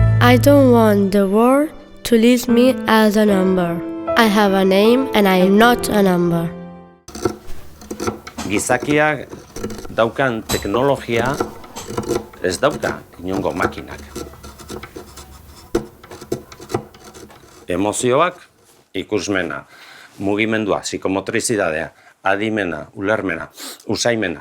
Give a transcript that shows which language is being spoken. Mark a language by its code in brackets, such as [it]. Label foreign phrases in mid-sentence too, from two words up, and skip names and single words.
[en] I don't want the world to list me as a number. I have a name and I am not a number. [eu] Gizakiak daukan teknologia ez dauka inongo makinak. Emozioak, ikusmena, mugimendua, psikomotrizidadea, adimena, ulermena, usaimena.